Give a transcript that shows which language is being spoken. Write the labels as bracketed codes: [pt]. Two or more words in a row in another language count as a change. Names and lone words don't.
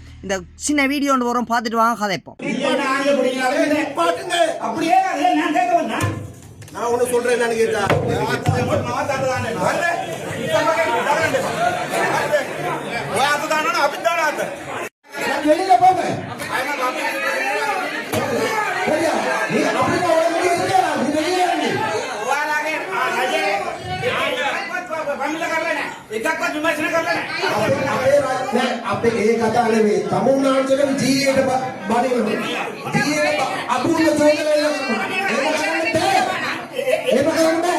[ta] இந்த சின்ன வீடியோ ஒன்று வரும், பார்த்துட்டு வாங்க கதைப்போம். நான் ஒண்ணு சொல்றேன், நான் கேட்டா வெளியில போங்க. [si] අපේ ඒ කතා නෙමෙයි තමුන්නාන්සේගේ ජීවිතේ බඩේ ජීවිතේ අභූත චෝදනා එහෙම කරන්න බෑ.